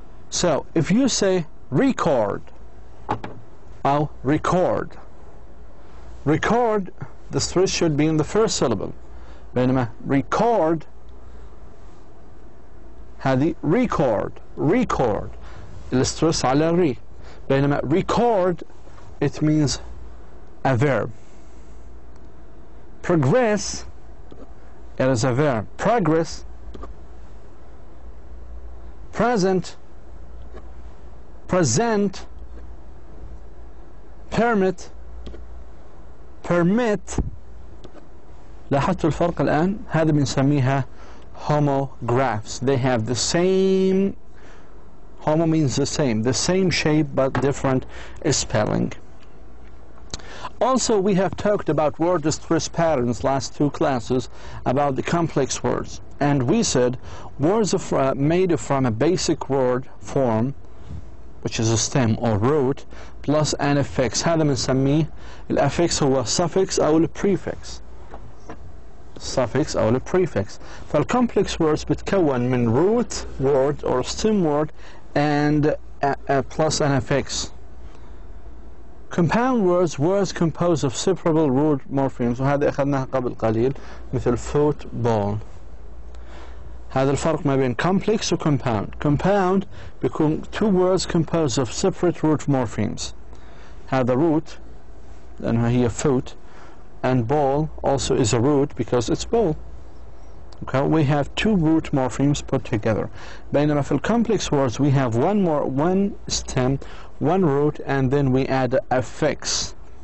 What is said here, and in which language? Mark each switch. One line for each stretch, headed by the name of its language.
English: So, if you say record, or record, record, the stress should be in the first syllable.
Arabic: بينما record هذه record, record, السترس على ري. بينما
English: record, it means a verb. Progress, it is a verb. Progress, present, present, permit, permit.
Arabic: لاحظتوا الفرق الآن؟ هذا بنسميها homographs.
English: They have the same, homo means the same shape but different spelling. Also, we have talked about word stress patterns last two classes about the complex words, and we said words made from a basic word form, which is a stem or root, plus an affix.
Arabic: هذا بنسميه الافix هو suffix أو الprefix.
English: suffix أو الprefix. فالcomplex words
Arabic: بتكون من
English: root word or stem word and plus an affix. Compound words composed of separable root morphemes,
Arabic: وهذا أخذناها قبل قليل مثل
English: football.
Arabic: هذا الفرق ما بين complex و compound.
English: Compound
Arabic: بيكون
English: two words composed of separate root morphemes.
Arabic: هذا
English: root
Arabic: لأنها هي
English: foot, and ball also is a root because it's ball. Okay, we have two root morphemes put together.
Arabic: بينما في
English: complex words we have one stem, one root, and then we add a affix.